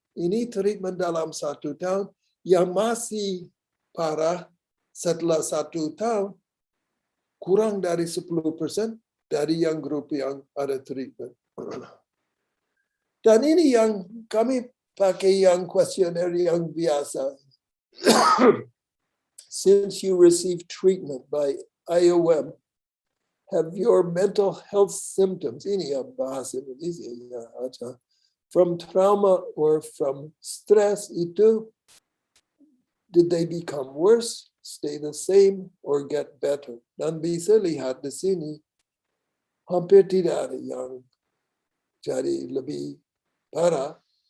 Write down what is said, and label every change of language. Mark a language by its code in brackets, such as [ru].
[id] Ini treatment dalam 1 tahun yang masih parah setelah 1 tahun kurang dari 10% dari yang grup yang ada treatment. Dan ini yang kami pakai yang kuesioner yang biasa. [en] Since you receive treatment by IOM, have your mental health symptoms, [id] ini yang bahasa Indonesia, ya, [en] from trauma or from stress itu, did they become worse, stay the same, or get better? [id] Dan bisa lihat di sini, hampir tidak ada yang jadi lebih parah.